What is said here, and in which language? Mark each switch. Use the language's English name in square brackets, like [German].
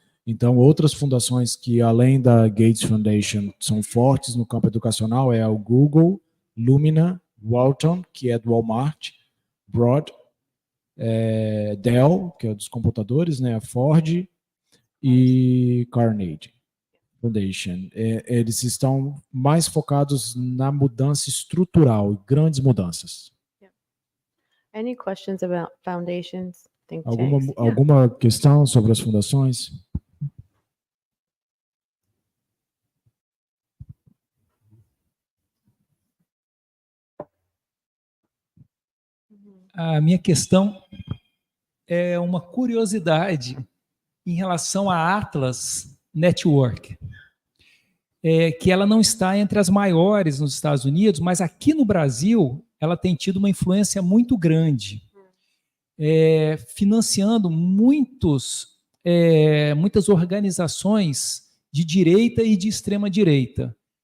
[Portuguese] Então, outras fundações que, além da Gates Foundation, são fortes no campo educacional é o Google, Lumina, Walton, que é do Walmart, Broad, Dell, que é dos computadores, né, a Ford, e Carnegie Foundation. Eles estão mais focados na mudança estrutural, grandes mudanças. [English] Any questions about foundations? Think [Portuguese] Alguma, [English] tanks? Yeah. [Portuguese] alguma questão sobre as fundações? A minha questão é uma curiosidade em relação à Atlas Network, que ela não está entre as maiores nos Estados Unidos, mas aqui no Brasil ela tem tido uma influência muito grande, financiando muitas organizações de direita e de extrema direita.